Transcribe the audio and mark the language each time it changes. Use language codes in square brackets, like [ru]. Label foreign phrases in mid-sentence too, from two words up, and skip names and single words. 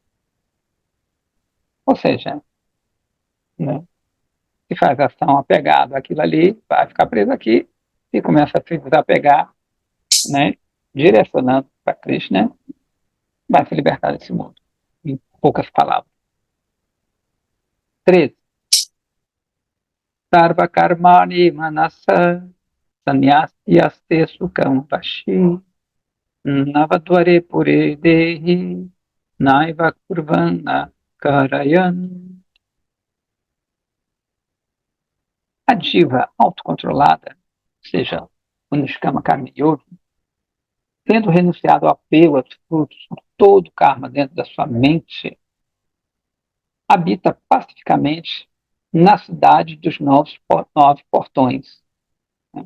[pt] Ou seja, né, se faz ação apegado àquilo ali, vai ficar preso aqui, e começa a se desapegar, né, direcionando para Krishna, vai se libertar desse mundo. Em poucas palavras. 13. [sa] सर्व कर्माणि मनसा संन्यस्यास्ते सुखं वशी नवद्वारे पुरे देही नैव कुर्वन्न कारयन्. [pt] A diva autocontrolada, ou seja, o [sa] निष्काम कर्म योगी, [pt] tendo renunciado ao apego aos frutos de todo o karma dentro da sua mente, habita pacificamente na cidade dos 9 portões, né?